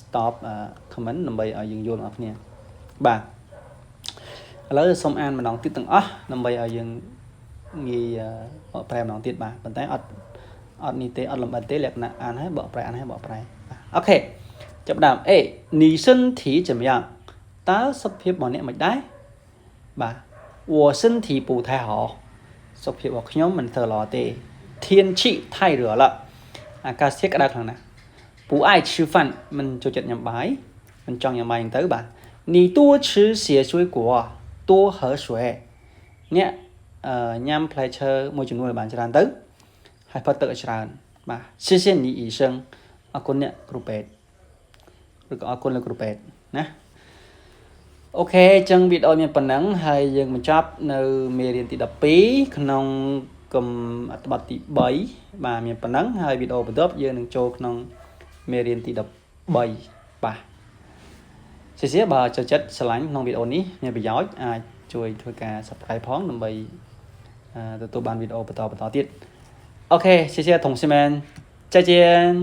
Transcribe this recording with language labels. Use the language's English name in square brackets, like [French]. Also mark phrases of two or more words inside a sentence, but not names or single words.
[Khmer] comment ដើម្បីឲ្យយើងយល់បងប្អូនគ្នាបាទឥឡូវសូមអានម្ដងទៀតទាំងអស់ដើម្បីឲ្យយើងងាយបកប្រែម្ដងទៀតបាទប៉ុន្តែអត់នេះទេអត់លំអិតទេលក្ខណៈអានហើយបកប្រែអានហើយបកប្រែបាទអូខេចាប់ដើមអេនីសិនធី 怎么样តើសុខភាពរបស់អ្នកមិនដែរបាទ [Chinese] 我身体不太好 [Khmer] សុខភាពរបស់ខ្ញុំមិនសូវល្អទេ [Chinese] 天气太热了 [Khmer] អាកាសធាតុក្តៅខ្លាំងណាស់ [Chinese] 不爱 [Khmer] 吃饭មិនចូលចិត្តញ៉ាំបាយមិនចង់ញ៉ាំបាយហ្នឹងទៅបាទ [Chinese] 你多吃些水果多喝水 [Khmer] អ្នកញ៉ាំផ្លែឈើមួយចំនួន ឲ្យបានច្រើនទៅហើយផឹកទឹកឲ្យច្រើនបាទ [Chinese] 谢谢你医生 [Khmer] អរគុណអ្នកគ្រូពេទ្យឬ ក៏អរគុណលោកគ្រូពេទ្យណាអូខេអញ្ចឹងវីដេអូមានប៉ុណ្ណឹងហើយយើងបញ្ចប់នៅមេរៀនទី12ក្នុងកំអត្ថបទទី3បាទមានប៉ុណ្ណឹងហើយវីដេអូបន្ទាប់យើងនឹងចូលក្នុងមេរៀនទី13បាទជាជាបើចូលចិត្តឆ្លាញ់ក្នុងវីដេអូនេះមានប្រយោជន៍អាចជួយធ្វើការ Subscribe ផងដើម្បីទទួលបានវីដេអូបន្តទៀតអូខេ [Chinese] 谢谢同学们再见